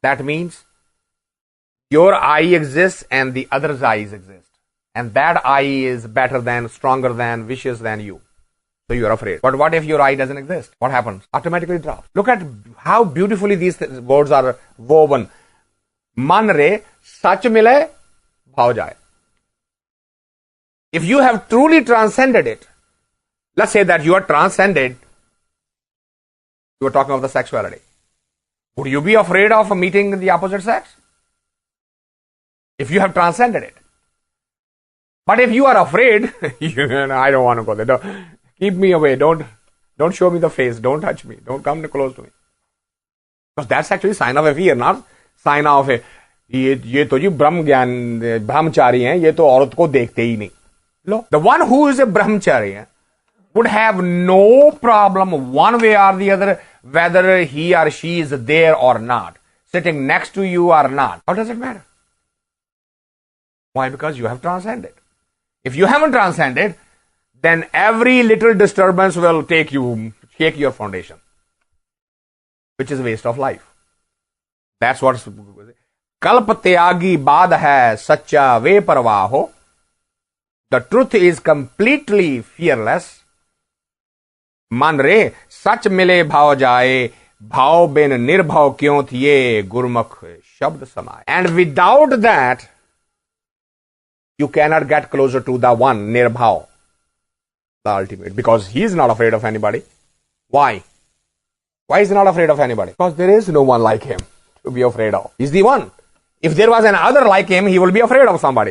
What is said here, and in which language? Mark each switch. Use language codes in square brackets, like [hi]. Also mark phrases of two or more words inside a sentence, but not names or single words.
[en] That means your I exists and the other's eyes exist. And that I is better than, stronger than, vicious than you. So you are afraid. But what if your I doesn't exist? What happens? Automatically drops. Look at how beautifully these words are woven. [pa] ਮਨ ਰੇ, ਸਚ ਮਿਲੇ, ਭਉ ਜਾਏ. [en] If you have truly transcended it, let's say that you are transcended, you are talking of the sexuality. Would you be afraid of meeting the opposite sex? If you have transcended it. But if you are afraid, I don't want to go there. Keep me away. Don't show me the face. Don't touch me. Don't come close to me. Because that's actually sign of a [hi] fear, not sign of a ये तो जी ब्रह्म ज्ञान ब्रह्मचारी हैं, ये तो औरत को देखते ही नहीं. लो, [en] the one who is a brahmachari would have no problem one way or the other whether he or she is there or not, sitting next to you or not. How does it matter? Why? Because you have transcended. If you haven't transcended, then every little disturbance will shake your foundation, which is a waste of life. [pa] That's what ਕਲਪ ਤਿਆਗੀ ਬਾਦਿ ਹੈ ਸਚਾ ਵੇ ਪਰਵਾਹ ਹੋ. [en] The truth is completely fearless. [pa] ਮਨ ਰੇ ਸਚ ਮਿਲੇ ਭਉ ਜਾਏ, ਭਉ ਬਿਨ ਨਿਰਭਉ ਕਿਉਂ ਥੀਏ, ਗੁਰਮੁਖ ਸ਼ਬਦ ਸਮਾਏ. [en] And without that, you cannot get closer to the one, nirbhav, the ultimate, because he is not afraid of anybody. Why? Why is he not afraid of anybody? Because there is no one like him to be afraid of. He's the one. If there was another like him, he will be afraid of somebody.